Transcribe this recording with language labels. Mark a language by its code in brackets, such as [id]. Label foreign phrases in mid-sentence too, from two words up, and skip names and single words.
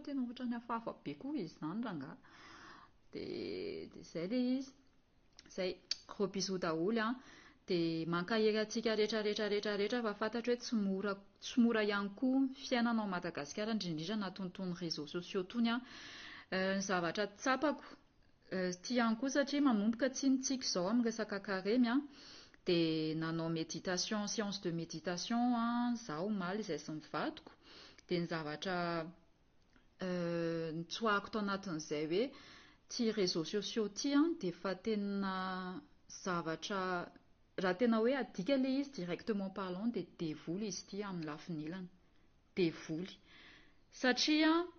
[mg] tena ohatrany hafahafa be koa izy izany ranga dia izay le izy izay [fr] gros bisous [mg] daholo dia mankahery antsika rehetra fa fantatra hoe tsy mora ihany koa fiainana ao Madagasikara indrindra anaton'itony [fr] réseaux sociaux [mg] tony ny zavatra tsapako ty ihany koa satria manomboka tsinitsika izao amin'ny resaka karemy dia nanao méditation [fr] séance de méditation [mg] zaho maly izay sy mivadiko dia ny zavatra nitsoahako tao anatin'izay hoe ty [fr] réseaux sociaux [mg] ty dia fa tena zavatra raha tena hoe adika le izy [fr] directement parlant [mg] dia devoly izy ty amin'ny lafinilana devoly satria